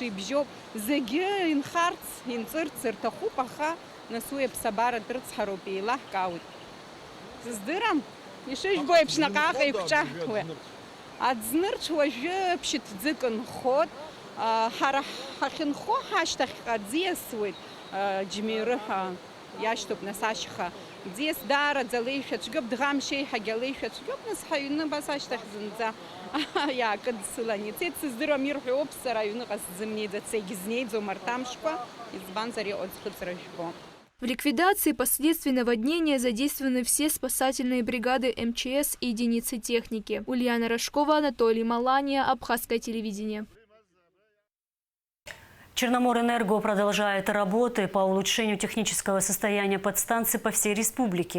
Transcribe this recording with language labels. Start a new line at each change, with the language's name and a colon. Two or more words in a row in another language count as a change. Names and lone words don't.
Abkhazian: ибжьоуп зегьы инхарц инҵырц рҭахуп аха нас уи аԥсабара дрыцҳароуп еилаҳкаауеит сыздырам ишыжәбо еиԥш наҟ-ааҟ еиқәҿаҳҭуа Аӡнырцә уажәы ԥшьҭӡык нхот, ҳара ҳахьынхо ҳашьҭахьҟа ӡиасуеит, џьмирыҳәа иашьҭоуп нас ашьха. Ӡиас даараӡа леишәацәгьоуп, Дӷамшь еиҳагьы алеишәацәгьоуп, нас ҳаҩны бас ашьҭахь зынӡа иаакыдсылан ицеит. Сыздыруам ирҳәо ауп сара аҩныҟа сзымнеиӡац, егьызнеиӡом арҭ амшқәа, избанзар иҟоу ӡхыҵра жәбо.
Russian: В ликвидации последствий наводнения задействованы все спасательные бригады МЧС и единицы техники. Ульяна Рожкова, Анатолий Малания, Абхазское телевидение. Черноморэнерго продолжает работы по улучшению технического состояния подстанций по всей республике.